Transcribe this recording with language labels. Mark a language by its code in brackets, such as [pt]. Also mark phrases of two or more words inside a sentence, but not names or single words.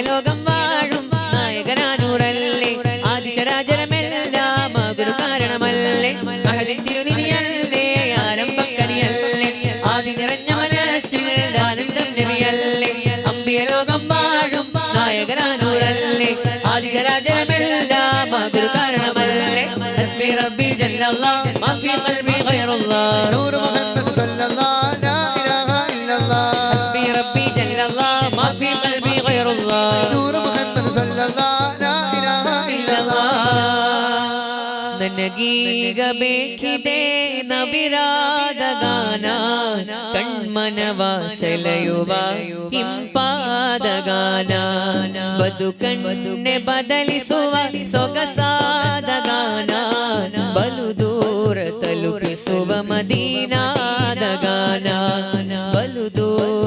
[ml] ലോകം വാഴും നായകനാനൂറല്ലേ ആദി ചരാചരമെല്ലാം ആകുരു കാരണമല്ലേ അഹദിൻ തിരുനിധിയല്ലേ ആരംഭക്കനിയല്ലേ ആദി നിറഞ്ഞ മനസ്സിൽ ആനന്ദം നബിയല്ലേ അമ്പിയ ലോകം വാഴും നായകനാനൂറല്ലേ ആദി ചരാചരമെല്ലാം ആകുരു കാരണമല്ലേ [ar] حسبي ربي جل الله ما في قلبي غير الله نور محمد صلى الله لا إله إلا الله حسبي ربي جل الله ما في قلبي غير الله نور محمد صلى الله لا إله إلا الله [kn] ನನಗೀಗ ಬೇಕಿದೆ ನವಿರಾದ ಗಾನ ಕಣ್ಮನವ ಸೆಳೆಯುವ ಇಂಪಾದ ಗಾನ ಬದುಕನ್ನೆ ಬದಲಿಸುವ ಸೊಗಸಾದ ಗಾನ ಬಲು ದೂರ ತಲುಪಿಸುವ ಮದೀನಾದ ಗಾನ ಬಲು ದೂರ